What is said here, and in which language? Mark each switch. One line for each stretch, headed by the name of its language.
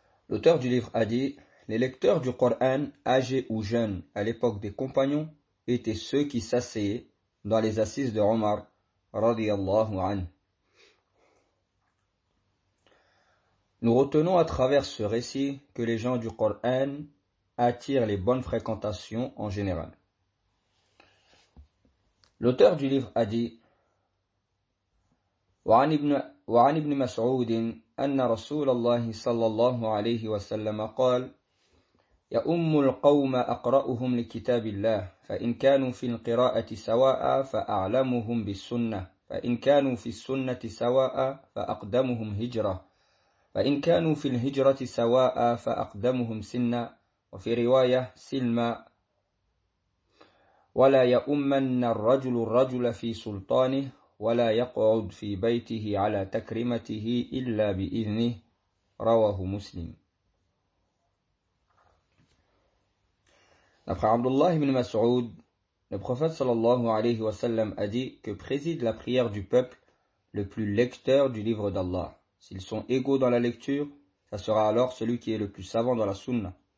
French: L'auteur du livre a dit: les lecteurs du Coran, âgés ou jeunes, à l'époque des compagnons, étaient ceux qui s'asseyaient, dans les assises de Omar, radiallahu anhu. Nous retenons à travers ce récit que les gens du Coran attirent les bonnes fréquentations en général. L'auteur du livre a dit
Arabic: وعن ابن مسعود أن رسول الله صلى الله عليه وسلم قال يؤم القوم أقرأهم لكتاب الله فإن كانوا في القراءة سواء فأعلمهم بالسنة فإن كانوا في السنة سواء فأقدمهم هجرة فإن كانوا في الهجرة سواء فأقدمهم سنة وفي رواية سلمة ولا يؤمن الرجل الرجل في سلطانه ولا يقعد في بيته على تكريمته إلا بإذنه رواه مسلم.
French: D'après Abdullah ibn Mas'ud, le prophète sallallahu alayhi wa sallam a dit que préside la prière du peuple le plus lecteur du livre d'Allah. S'ils sont égaux dans la lecture, ça sera alors celui qui est le plus savant dans la sunna.